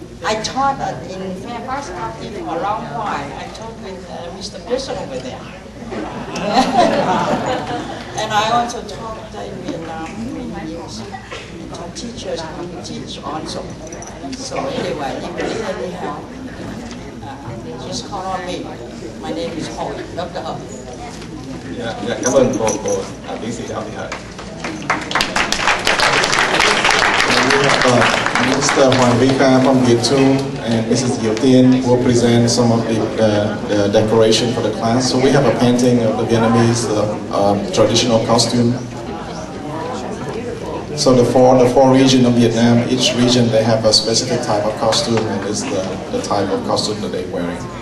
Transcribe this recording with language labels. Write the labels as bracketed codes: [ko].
[en] I taught in Fairfax County for a long while. I taught with Mr. Bishop over there. And I also taught in Vietnam for many years. Taught teachers who teach also. So anyway, if you need any help, just call on me. My name is Hồi, Dr. Hồi. [vi] Dạ, cảm ơn cô tiến sĩ Đào Thị Thời. [en] Mr. Hoàng Vika from Vietnam and Mrs. Ngữ Đầu Tiên will present some of the decoration for the class. So we have a painting of the Vietnamese traditional costume. So the four regions of Vietnam, each region they have a specific type of costume, and this is the type of costume that they're wearing.